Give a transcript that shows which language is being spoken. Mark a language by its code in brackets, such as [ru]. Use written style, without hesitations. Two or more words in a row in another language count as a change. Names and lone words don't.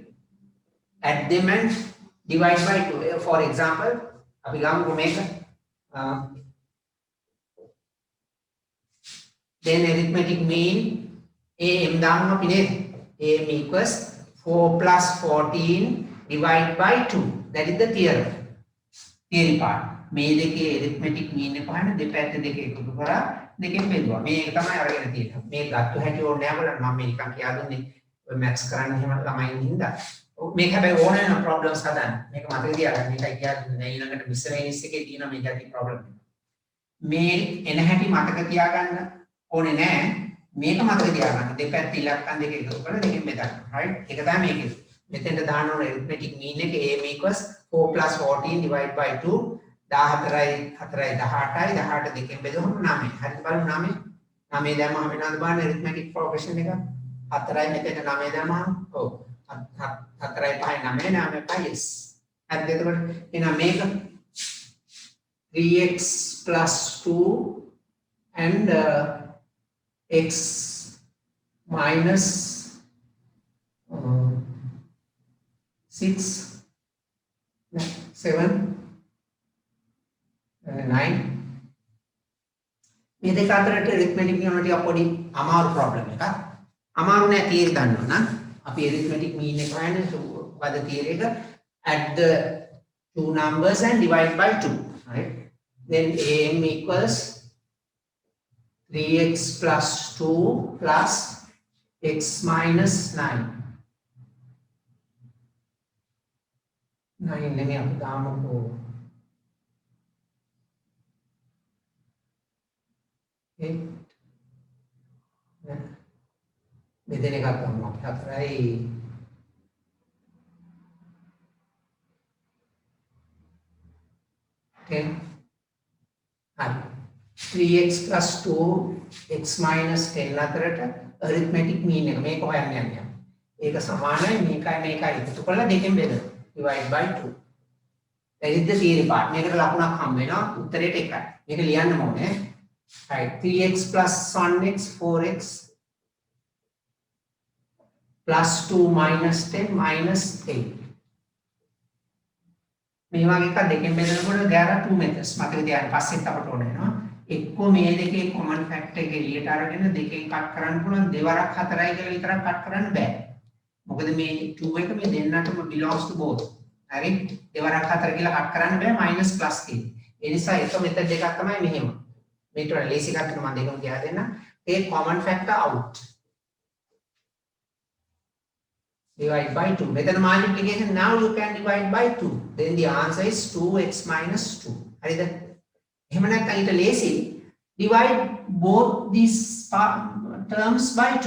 [en] Add them and divide by 2. For example, [si] අපි ගමුකෝ මේක. [en] Then arithmetic mean am [si] දාන්න අපි නේද [en] am equals 4 plus 14 divided by 2 that is the theory part [si] මේ දෙකේ [en] arithmetic mean [si] එක හොයන්න දෙපැත්ත දෙක එකතු කරා දෙකෙන් බෙදුවා මේක තමයි අරගෙන තියෙන්නේ මේ ගත්ත හැටි ඕනේ නැහැ බලන්න මම මේ නිකන් කියා දුන්නේ ඔය maths කරන්න එහෙම ළමයි හින්දා මේක හැබැයි ඕනේ නම් problems හදන්න මේක මතක තියාගන්න මේකයි කියා දුන්නේ ඊළඟට miscellaneous එකේ තියෙන මේක ඇති problem මේ එන හැටි මතක තියාගන්න ඕනේ නැහැ මේක මතක තියාගන්න දෙපැත්ත ඉලක්කම් දෙක එකතු කරලා දෙකෙන් බෙදන්න right ඒක තමයි මේක මෙතෙන්ට දාන්න ඕන [en] arithmetic mean [si] එක [en] am equals 4 plus 14 divided by 2 [si] 14යි 4යි 18යි 18 දෙකෙන් බෙදුවම 9 හරිද බලමු 9 9 දැම්මම වෙනවද බලන්න [en] arithmetic progression [si] එක 4යි මෙතෙන්ට 9 දැම්මම ඔව් 4යි 5යි 9 9යි 5 yes හරිද එතකොට එහෙනම් මේක [en] 3x plus 2 and x minus 6 7 9 [si] මේ දෙක අතරට [en] arithmetic mean [si] ටික පොඩි අමාරු problem එකක් අමාරු නෑ theory දන්නවා නම් අපි [en] arithmetic mean [si] එක හොයන්නේ මොකද theory එක [en] add the two numbers and divide by 2 right then am equals 3x plus 2 plus x minus 9 9 [si] නෙමෙයි අපි දාමුකෝ මෙතන එකක් ගමු අපි 4යි 10 හරි [en] 3x plus 2 x minus 10 [si] අතරට [en] arithmetic mean [si] එක මේක හොයන්න යන්නේ. ඒක සමානයි මේකයි එකතු කරලා දෙකෙන් බෙදලා [en] divide by 2. that is the theory part. [si] මේකට ලකුණක් හම්බ වෙනවා උත්තරේට එකයි. මේක ලියන්න ඕනේ. [en] right 3x plus 1x 4x plus 2 minus 10 minus 8. [si] මේ වගේ එකක් දෙකෙන් බෙදනකොට [en] there are two methods. [si] මතක තියාගන්න පස්සෙත් අපට ඕන වෙනවා. එක්කෝ මේ දෙකේ common factor එක එළියට අරගෙන දෙකෙන් කට් කරන්න පුළුවන් දෙවරක් 4යි කියලා විතරක් කට් කරන්න බෑ. මොකද මේ 2 එක මේ දෙන්නටම [en] belongs to both. [si] හරි? දෙවරක් 4 කියලා කට් කරන්න බෑ [en] minus plus [si] තියෙන්නේ. ඒ නිසා එක method එකක් තමයි මෙහෙම. මේකට වඩා ලේසි එකක් මම දෙකම කියලා දෙන්න. [en] take common factor out. Divide by 2. Method multiplication, now you can divide by 2. Then the answer is 2x minus 2. [si] හරිද? එහෙම නැත්නම් ඊට ලේසි [en] divide both these terms by 2.